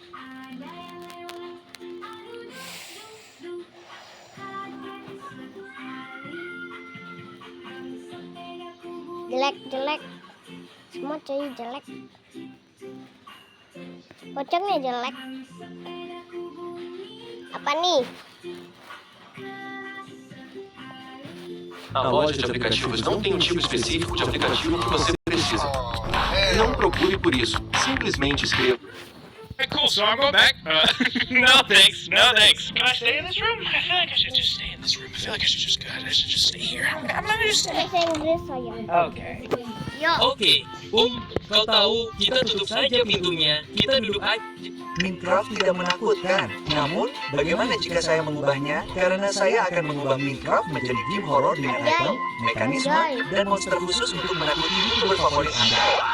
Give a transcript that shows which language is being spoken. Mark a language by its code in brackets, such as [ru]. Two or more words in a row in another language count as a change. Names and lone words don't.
[id] Jelek, semua cuy jelek. Pocongnya jelek. Apa nih? [pt] A loja de aplicativos não tem um tipo específico de aplicativo que você precisa. Não procure por isso. Simplesmente escreva. [en] Cool, so I'll go back. No thanks, no thanks. Can I stay in this room? I feel like I should just stay in this room. I feel like I should just stay here. I'm gonna just stay. [id] Bahasa Inggris sayang. Okay. Yo. Oke, kau tahu, kita tutup saja pintunya. Kita duduk aja. Minecraft tidak menakutkan. Namun, bagaimana jika saya mengubahnya? Karena saya akan mengubah Minecraft menjadi game horror dengan item, mekanisme, dan monster khusus untuk menakuti YouTuber favorit Anda.